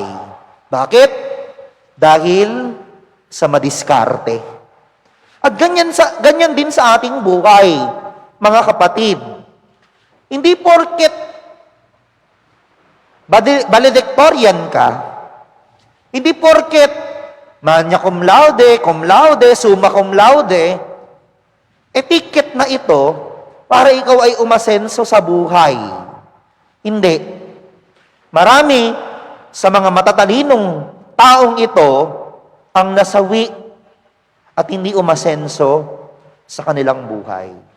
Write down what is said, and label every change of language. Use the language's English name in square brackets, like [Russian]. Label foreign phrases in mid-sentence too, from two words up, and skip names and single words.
[Filipino] Bakit? Dahil sa madiskarte. At ganyan din sa ating buhay, mga kapatid. Hindi porket valedictorian ka, hindi porket [Latin] magna cum laude, summa cum laude, [Filipino] ticket na ito para ikaw ay umasenso sa buhay. Hindi. Marami sa mga matatalinong taong ito ang nasawi at hindi umasenso sa kanilang buhay.